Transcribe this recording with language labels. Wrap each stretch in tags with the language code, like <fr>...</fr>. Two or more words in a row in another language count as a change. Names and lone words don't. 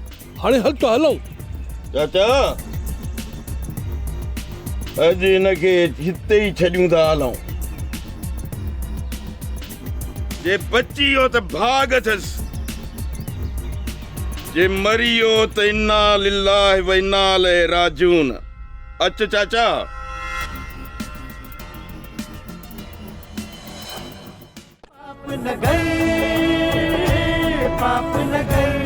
<sd>हाणे हल त हलूं। चाचा, अॼु हिनखे हिते ई छॾियूं था हलूं। जे बची वियो त भाग अथसि, जे मरी वियो त</sd> <ar>إنا لله وإنا إليه راجعون.</ar> <sd>अच चाचा। पाप न गए, पाप न गए।</sd>